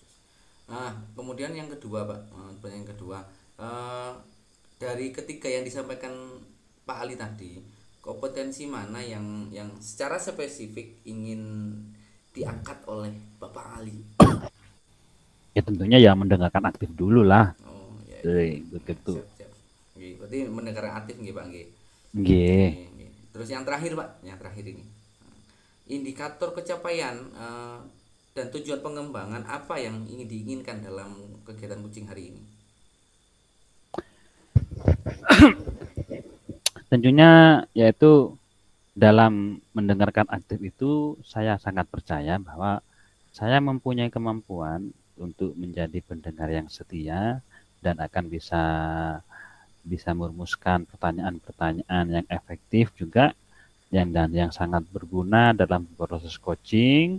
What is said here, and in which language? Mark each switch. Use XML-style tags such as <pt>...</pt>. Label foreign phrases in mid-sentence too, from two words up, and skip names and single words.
<id>Nah, kemudian yang kedua Pak, yang kedua eh, dari ketiga yang disampaikan Pak Ali tadi, kompetensi mana yang secara spesifik ingin diangkat oleh Bapak Ali? Ya tentunya ya mendengarkan aktif dulu lah. Oh, ya ya. Nah, Begitu. siap, siap. Nggih, berarti mendengar aktif nggih Pak nggih.</id> <jv>Nggih. Nggih, nggih.</jv> <id>Terus yang terakhir Pak, yang terakhir ini. Indikator capaian dan tujuan pengembangan apa yang ingin diinginkan dalam kegiatan kucing hari ini? Tentunya yaitu dalam mendengarkan aktif itu saya sangat percaya bahwa saya mempunyai kemampuan untuk menjadi pendengar yang setia dan akan bisa bisa merumuskan pertanyaan-pertanyaan yang efektif juga yang sangat berguna dalam proses coaching.</id>